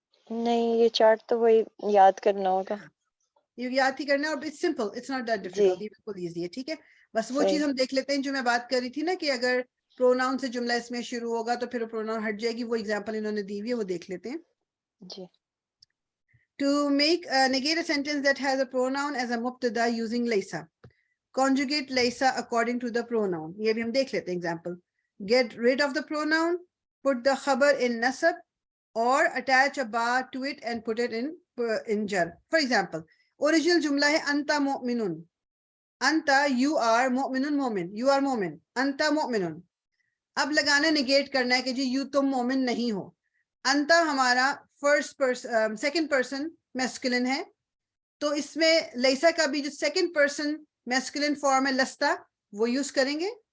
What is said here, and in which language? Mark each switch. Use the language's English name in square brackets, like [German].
[Urdu] نہیں، یہ چارٹ تو وہی یاد کرنا ہوگا. یہ یاد ہی کرنا ہے، اور [English] it's simple, it's not that difficult, [Urdu] یہ بالکل ایزی ہے. ٹھیک ہے، بس وہ چیز ہم دیکھ لیتے ہیں جو میں بات کر رہی تھی نا، کہ اگر پروناؤن سے جملہ اس میں شروع ہوگا تو پھر پروناؤن ہٹ جائے گی. وہ ایگزامپل انہوں نے دی ہوئی ہے، وہ دیکھ لیتے ہیں. جی. [English] To make negate a sentence that has a pronoun as a mubtada using laysa, conjugate laysa according to the pronoun. [Urdu] یہ بھی ہم دیکھ لیتے ہیں example. [English] Get rid of the pronoun, put the khabar in nasab, or attach a ba to it and put it in jar. For example, original [Urdu] جملہ ہے [Arabic] انتا مؤمنون. [English] انتا you are مؤمنون، مومن، you are مومن، انتا مؤمنون. [Urdu] اب لگانا نگیٹ کرنا ہے کہ جی یو تم مومن نہیں ہو. انتا ہمارا first person, second person masculine ہے، تو اس میں لیسا کا بھی جو سیکنڈ پرسن میسکولن فارم ہے لستا، وہ یوز کریں گے.